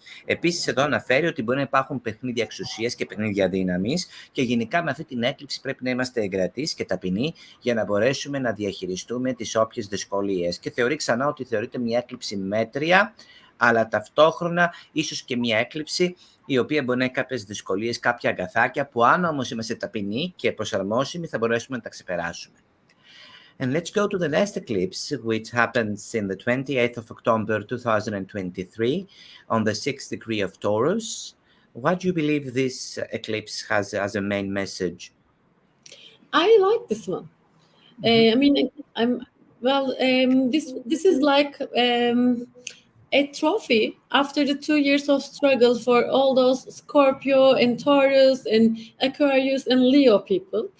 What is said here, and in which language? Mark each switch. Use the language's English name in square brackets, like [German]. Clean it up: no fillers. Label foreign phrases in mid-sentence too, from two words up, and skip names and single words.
[Greek] Επίσης, εδώ αναφέρει ότι μπορεί να υπάρχουν παιχνίδια εξουσίας και παιχνίδια δύναμης, και γενικά με αυτή την έκλειψη πρέπει να είμαστε εγκρατείς και ταπεινοί για να μπορέσουμε να διαχειριστούμε τις όποιες δυσκολίες. Και θεωρεί ξανά ότι θεωρείται μια έκλειψη μέτρια, αλλά ταυτόχρονα ίσως και μια έκλειψη η οποία μπορεί να έχει κάποιες δυσκολίες, κάποια αγκαθάκια, που αν όμως είμαστε ταπεινοί και προσαρμόσιμοι θα μπορέσουμε να τα ξεπεράσουμε. [English] And let's go to the last eclipse, which happens in the 28th of October 2023 on the 6th degree of Taurus. What do you believe this eclipse has as a main message? I like this one. I mean, this is like a trophy after the 2 years of struggle for all those Scorpio and Taurus and Aquarius and Leo people.